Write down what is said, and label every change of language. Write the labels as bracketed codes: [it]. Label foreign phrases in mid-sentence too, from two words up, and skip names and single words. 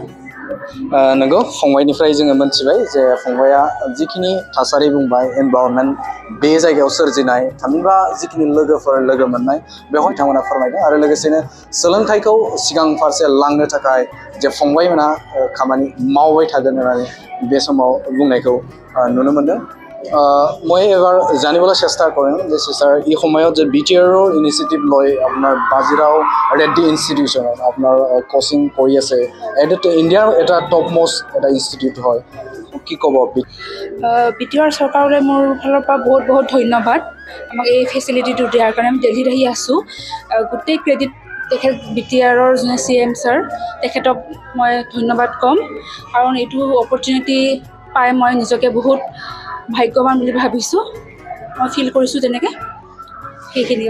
[brx] नंगौ फंबायनिफ्राय जोङो मोनथिबाय जे फंबाया जिखिनि थासारि बुंबाय एनभायरनमेन्ट बे जायगायाव सोरजिनाय थामहिनबा जिखिनि लोगोफोर लोगो मोननाय बेवहाय बिथांमोना फोरमायदों आरो लोगोसेनो सोलोंथाइखौ सिगां फारसे लांनो थाखाय जे फंबायमोना खामानि मावबाय थागोन होननानै बे समाव बुंनायखौ नुनो मोनदों [as] মই এবাৰ জানিবলৈ চেষ্টা কৰিম যে স্যাৰ এই সময়ত যে BTRৰ ইনিচিয়েটিভ লৈ আপোনাৰ বাজিৰাও ৰেড্ডি ইনষ্টিটিউশ্যনত আপোনাৰ কোচিং কৰি আছে এইটো ইণ্ডিয়াৰ এটা [en] top most [as] এটা ইনষ্টিটিউট হয় কি ক'ব BTR চৰকাৰলৈ মোৰ ফালৰ পৰা বহুত বহুত ধন্যবাদ আমাক এই ফেচিলিটিটো দিয়াৰ কাৰণে আমি দিল্লীত আহি আছোঁ গোটেই ক্ৰেডিট তেখেত BTRৰ যোনে CM ছাৰ তেখেতক মই ধন্যবাদ ক'ম কাৰণ এইটো অপৰচুনিটি পাই মই নিজকে বহুত ভাগ্যৱান বুলি ভাবিছোঁ মই ফিল কৰিছোঁ তেনেকৈ সেইখিনিও